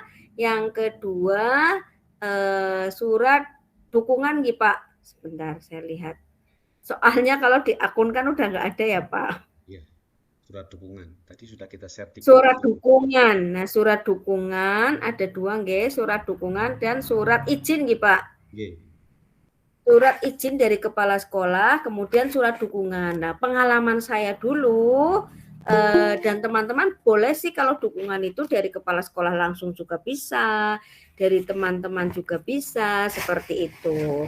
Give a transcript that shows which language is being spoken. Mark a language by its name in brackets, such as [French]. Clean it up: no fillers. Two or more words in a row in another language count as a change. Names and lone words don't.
[Indonesian] Yang kedua, surat dukungan nih Pak. Sebentar, saya lihat. Soalnya kalau di akun kan udah nggak ada ya Pak. Iya, surat dukungan. Tadi sudah kita share di surat dukungan. Nah, surat dukungan ada 2 nggih, surat dukungan dan surat izin nggih Pak. Nggih. Surat izin dari kepala sekolah, kemudian surat dukungan. Nah, pengalaman saya dulu dan teman-teman boleh sih kalau dukungan itu dari kepala sekolah langsung juga bisa, dari teman-teman juga bisa, seperti itu.